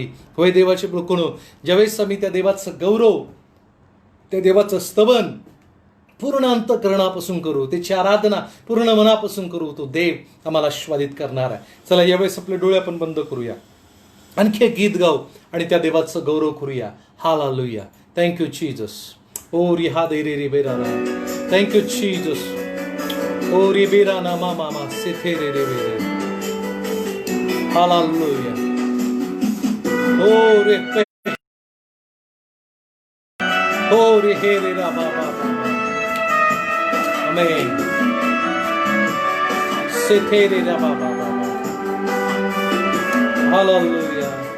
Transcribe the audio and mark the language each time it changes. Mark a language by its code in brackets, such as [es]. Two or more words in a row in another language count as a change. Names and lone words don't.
[mr] होय देवाचे लोकांनो, ज्यावेळेस आम्ही त्या देवाचं गौरव, त्या देवाचं स्तवन पूर्ण अंतःकरणापासून करू, त्याची आराधना पूर्ण मनापासून करू, तो देव आम्हाला आस्वादित करणार आहे. चला यावेळेस आपले डोळे आपण बंद करूया, आणखी एक गीत गाऊ आणि त्या देवाचं गौरव करूया. [en] Hallelujah. Thank you Jesus. ओ रि हा दे रे रे बेरा. Thank you Jesus. ओ रे बेरा ना मा मा मा से थे रे रे रे. हालेलुया. ओ रे ओ रे हे रे रा बा बा बा. आमेन. से थे रे रा बा बा बा. हालेलुया.